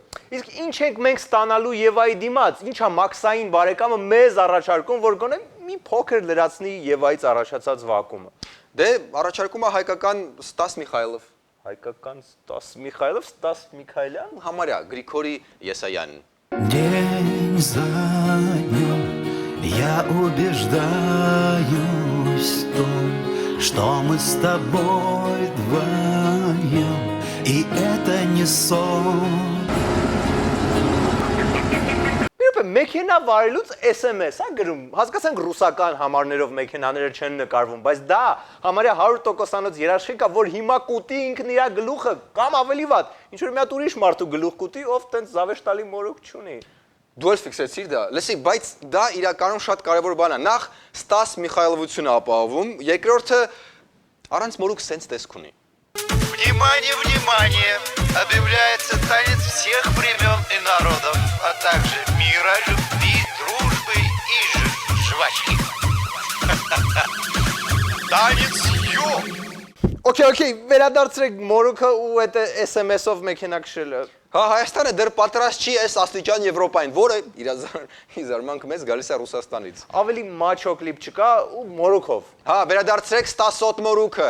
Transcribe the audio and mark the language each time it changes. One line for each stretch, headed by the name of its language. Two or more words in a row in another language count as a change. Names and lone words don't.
Armenian: Իսկ ինչ ենք մենք ստանալու Եվայի դիմաց, ինչա Մաքսային բարեկամը մեզ առաջարկում, որ գոնե մի փոքր լրացնի Եվայից առաջացած վակումը։ Դե առաջարկում է հայկական Ստաս Միխայլով։ Հայկական Ստաս Միխայլով, Ստաս Միքայելյան, համարյա Գրիգորի Եսայանն։
Russian: День за днем я убеждаюсь в том, что мы с тобой вдвоем, и это не сон.
Armenian: Մեքենա վարելուց SMS-ա գրում, հասկացանք ռուսական համարներով մեքենաները չեն նկարվում, բայց դա համարյա 100%-անոց երաշխիք է, որ հիմա կուտի ինքն իր գլուխը, կամ ավելի վատ, ինչ որ մի հատ ուրիշ մարդու գլուխ կուտի, ով տենց զավեշտալի մորուք չունի։ Դու էլ ֆիքսեցիր դա, լսի, բայց դա իրականում շատ կարևոր բան է։ Նախ Ստաս Միխայլովությունը ապահովում, երկրորդը առանց մորուք սենց տեսք ունի։
Russian: Внимание, внимание! Объявляется танец всех времен и народов, а также мира, любви, дружбы и жвачки. Танец ю!
Armenian: Okay, վերադարձրեք մորուքը ու այդ SMS-ով մեքենա քշելը։ Հա, Հայաստանը դեռ պատրաստ չի այս աստիճան Եվրոպային, որը իր զարմանք մեծ գալիս է Ռուսաստանից։ Ավելի մաչո կլիպ չկա ու մորուքով։ Հա, վերադարձրեք Ստասոտ մորուքը։